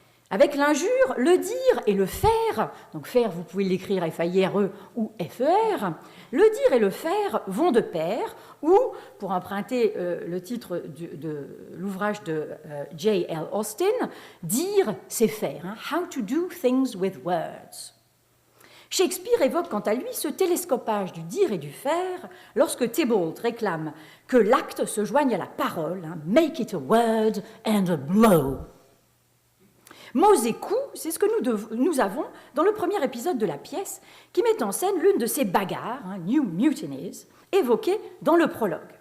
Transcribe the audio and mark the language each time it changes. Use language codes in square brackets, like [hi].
[fr] Avec l'injure, le dire et le faire, donc faire, vous pouvez l'écrire F-A-I-R-E ou F-E-R, le dire et le faire vont de pair, ou, pour emprunter le titre de l'ouvrage de J.L. Austin, dire, c'est faire. [en] How to do things with words. [fr] Shakespeare évoque quant à lui ce télescopage du dire et du faire lorsque Tybalt réclame que l'acte se joigne à la parole, make it a word and a blow. Mots et coups, c'est ce que nous avons dans le premier épisode de la pièce qui met en scène l'une de ces bagarres, New Mutinies, évoquées dans le prologue.